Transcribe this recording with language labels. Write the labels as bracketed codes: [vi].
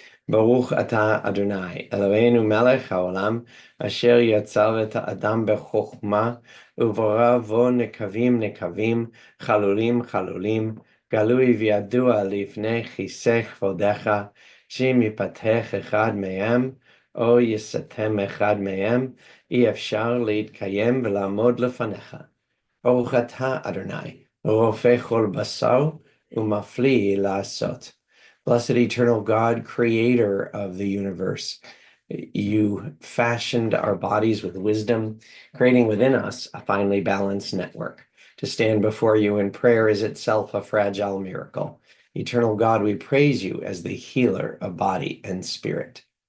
[he] Baruch atah Adonai, Eloheinu melech haolam, asher yatzar et ha'adam bechokma, uvorah vo nekavim nekavim, chalulim chalulim, galui v'yadua lifnei chisech vodecha, שאם ייפתח אחד מהם, או יסתם אחד מהם, אי אפשר להתקיים ולעמוד לפניך. ברוך אתה, אדוני, רופא כל בשר ומפליא לעשות. [en] Blessed eternal God, creator of the universe, you fashioned our bodies with wisdom, creating within us a finely balanced network. To stand before you in prayer is itself a fragile miracle. Eternal God, we praise you as the healer of body and spirit.